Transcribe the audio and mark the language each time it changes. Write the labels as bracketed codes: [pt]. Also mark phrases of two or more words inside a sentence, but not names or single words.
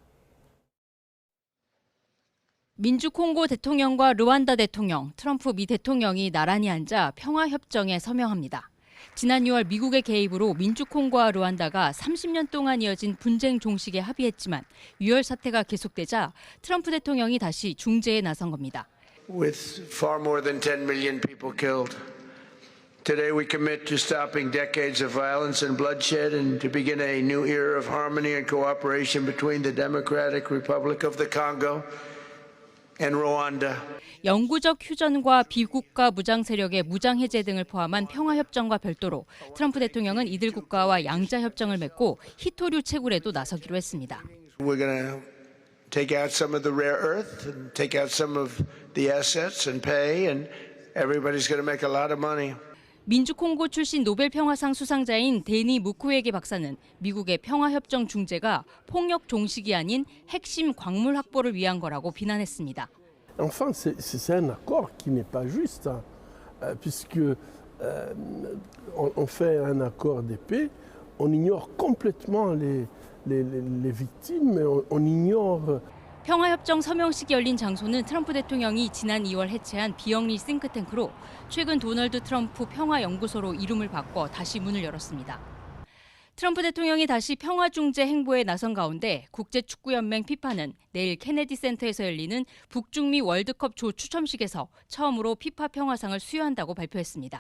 [ko] 민주 콩고 대통령과 르완다 대통령, 트럼프 미 대통령이 나란히 앉아 평화협정에 서명합니다. 지난 6월 미국의 개입으로 민주 콩고와 르완다가 30년 동안 이어진 분쟁 종식에 합의했지만 유혈 사태가 계속되자 트럼프 대통령이 다시 중재에 나선 겁니다. [en] With far more than 10 million people killed, today we commit to stopping decades of violence and bloodshed and to begin a new era of harmony and cooperation between the Democratic Republic of the Congo and Rwanda. [ko] 영구적 휴전과 비국가 무장 세력의 무장 해제 등을 포함한 평화협정과 별도로 트럼프 대통령은 이들 국가와 양자협정을 맺고 히토류 채굴에도 나서기로 했습니다. [en] We're going to take out some of the rare earth and take out some of the assets and pay and everybody's going to make a lot of money. [ko] 민주 콩고 출신 노벨 평화상 수상자인 데니 무쿠웨게 박사는 미국의 평화협정 중재가 폭력 종식이 아닌 핵심 광물 확보를 위한 거라고 비난했습니다. [fr] Enfin, c'est un accord qui n'est pas juste, puisque on fait un accord de paix, on ignore complètement les victimes, on ignore. [ko] 평화협정 서명식이 열린 장소는 트럼프 대통령이 지난 2월 해체한 비영리 싱크탱크로 최근 도널드 트럼프 평화연구소로 이름을 바꿔 다시 문을 열었습니다. 트럼프 대통령이 다시 평화중재 행보에 나선 가운데 국제축구연맹 피파는 내일 케네디 센터에서 열리는 북중미 월드컵 조 추첨식에서 처음으로 피파 평화상을 수여한다고 발표했습니다.